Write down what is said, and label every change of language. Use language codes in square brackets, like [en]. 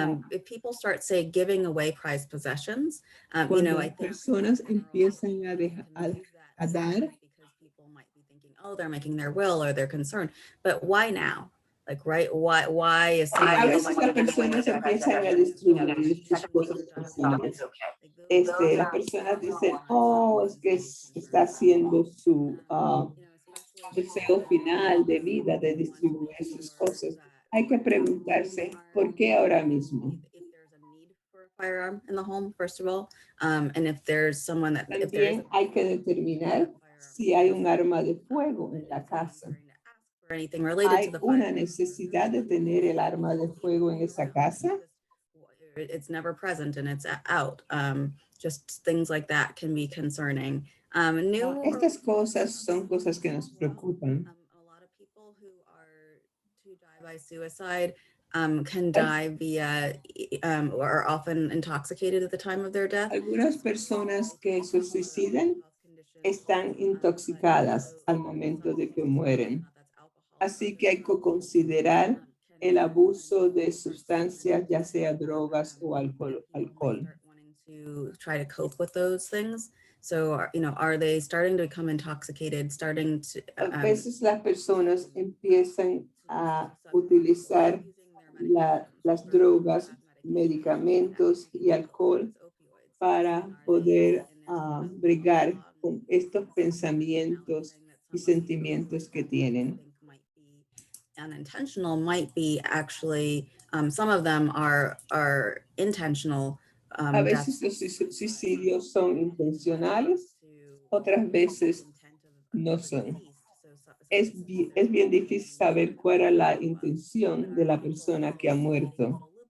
[en] If people start, say, giving away prized possessions, [es] cuando [en] I [es] las [en] think [es] personas empiezan a dar, [en] because people might be thinking, oh, they're making their will or they're concerned, but why now? Like, right? Why is [es] a veces las personas empiezan a distribuir sus cosas personales. Las personas dicen, oh, es que está haciendo su deseo final de vida de distribuir sus cosas. Hay que preguntarse, ¿por qué ahora mismo? [en] If there's a need for a firearm in the home, first of all, and if there's someone that if there is [es] También hay que determinar si hay un arma de fuego en la casa. [en] or anything related [es] ¿Hay [en] to the [es] una [en] firearm, [es] necesidad de tener el arma de fuego en esa casa? [en] it's never present and it's out. Just things like that can be concerning. [es] Estas cosas son cosas que nos preocupan. [en] A lot of people who are to die by suicide can die via or are often intoxicated at the time of their death. [es] Algunas personas que se suicidan están intoxicadas al momento de que mueren. Así que hay que considerar el abuso de sustancias, ya sea drogas o alcohol. [en] To try to cope with those things. So, are they starting to become intoxicated, starting to... [es] A veces las personas empiezan a utilizar las drogas medicamentos y alcohol para poder bregar con estos pensamientos y sentimientos que tienen. [en] Unintentional might be actually, some of them are intentional. [es] A veces los suicidios son intencionales, otras veces no son. Es bien difícil saber cuál era la intención de la persona que ha muerto.